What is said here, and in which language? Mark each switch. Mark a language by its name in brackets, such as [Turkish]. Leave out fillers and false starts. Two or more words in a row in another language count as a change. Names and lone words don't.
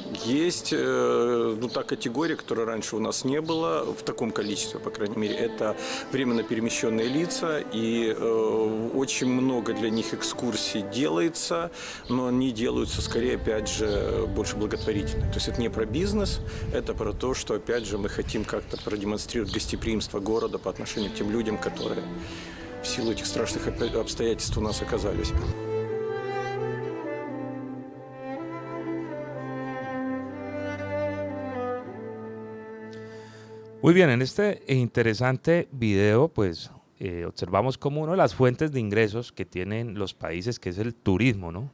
[Russian] Есть та категория, которой раньше у нас не было, в таком количестве, по крайней мере, это временно перемещенные лица, и очень много для них экскурсий делается, но они делаются скорее, опять же, больше благотворительно. То есть это не про бизнес, это про то, что, опять же, мы хотим как-то продемонстрировать гостеприимство города по отношению к тем людям, которые в силу этих страшных обстоятельств у нас оказались. [Spanish] Muy bien, en este interesante video, pues observamos como una de las fuentes de ingresos que tienen los países, que es el turismo, ¿no?